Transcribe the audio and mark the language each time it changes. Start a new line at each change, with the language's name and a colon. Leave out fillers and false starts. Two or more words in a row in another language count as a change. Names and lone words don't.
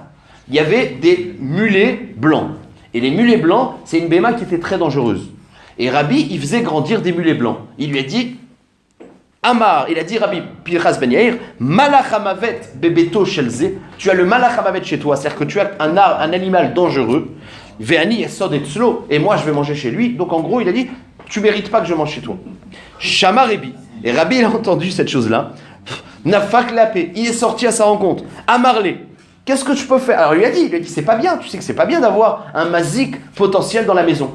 French: Il y avait des mulets blancs. Et les mulets blancs, c'est une béma qui était très dangereuse. Et Rabbi, il faisait grandir des mulets blancs. Il lui a dit, Amar, il a dit Rabbi Pinchas ben Yair,
Hebrew: מלאך המוות בביתו של זה,
French: tu as le
Hebrew: מלאך המוות
French: chez toi, c'est-à-dire que tu as un animal dangereux,
Hebrew: ואני אסעוד אצלו,
French: et moi je vais manger chez lui. Donc en gros, il a dit, tu mérites pas que je mange chez toi.
Hebrew: שמע רבי.
French: Et Rabbi, il a entendu cette chose-là.
Aramaic: נפק לאפיה,
French: il est sorti à sa rencontre.
Aramaic: Amarlé.
French: Qu'est-ce que tu peux faire? Alors il lui a dit, c'est pas bien, tu sais que c'est pas bien d'avoir un mazik potentiel dans la maison.